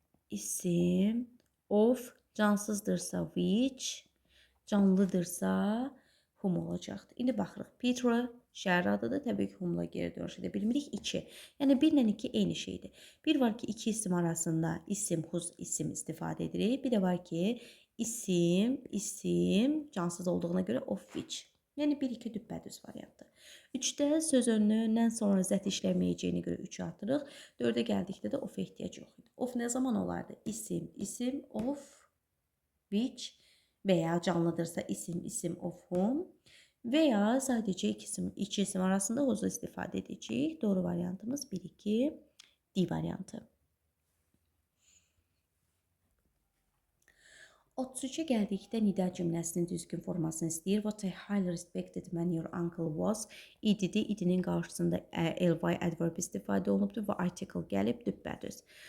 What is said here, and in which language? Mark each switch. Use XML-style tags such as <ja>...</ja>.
<az>İsim of cansızdırsa which, canlıdırsa whom olacaqdır. İndi baxırıq. Petra şəhər adıdır. Təbii ki, whom-la geri dönüş edə bilmirik. 2. Yəni 1 ilə 2 eyni şeydir. Bir var ki, iki isim arasında isim, whose isim istifadə edirik. Bir də var ki, isim cansız olduğuna görə of which. Yəni 1-2 düppədüz variantdır. 3-də söz önündən sonra zət işləməyəcəyini görə 3-ü atırıq. 4-ə gəldikdə də of ehtiyac yox idi. Of nə zaman olardı? İsim, of, which və ya canlıdırsa isim, of whom və ya sadəcə iki isim arasında who's istifadə edəcəyik. Doğru variantımız 1-2 D variantı. 33-ə gəldikdə nida cümləsinin düzgün formasını istəyir.</az> <en>What a highly respected man your uncle was.</en> <az>İdidir. İdinin qarşısında ly adverb istifadə olunubdur və article gəlib düppədüz.</az>